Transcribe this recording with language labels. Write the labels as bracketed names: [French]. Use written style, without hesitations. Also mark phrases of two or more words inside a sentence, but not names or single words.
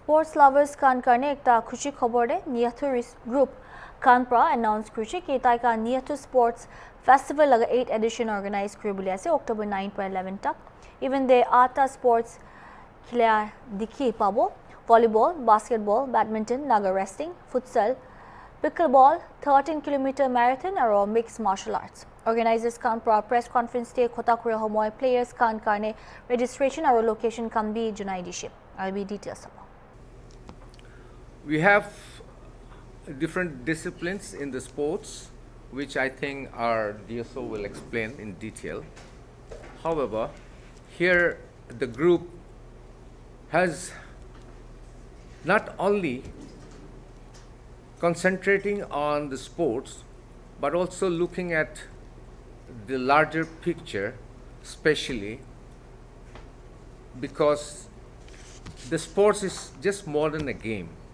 [English] Sports lovers [Naga Pidgin] kan karne ekta khushi khobor de Niathu group kan pra announce kruchi ki tai ka Niathu Sports Festival laga [English] 8th edition organize [Naga Pidgin] kuri buli ase October 9 to 11 tak. [English] Even the [Naga Pidgin] ata sports khila dikhi pabo volleyball, basketball, badminton, laga wrestling, futsal, pickleball, [English] 13-kilometer marathon [Naga Pidgin] or [English] mixed martial arts. [Naga Pidgin] Organizers kan pra [English] press conference [Naga Pidgin] te khota kure homoy players kan karne registration or location kan bi junai dishi. [English] I'll be details about. We have different disciplines in the sports, which I think our DSO will explain in detail. However, here the group has not only concentrating on the sports, but also looking at the larger picture, especially because the sports is just more than a game.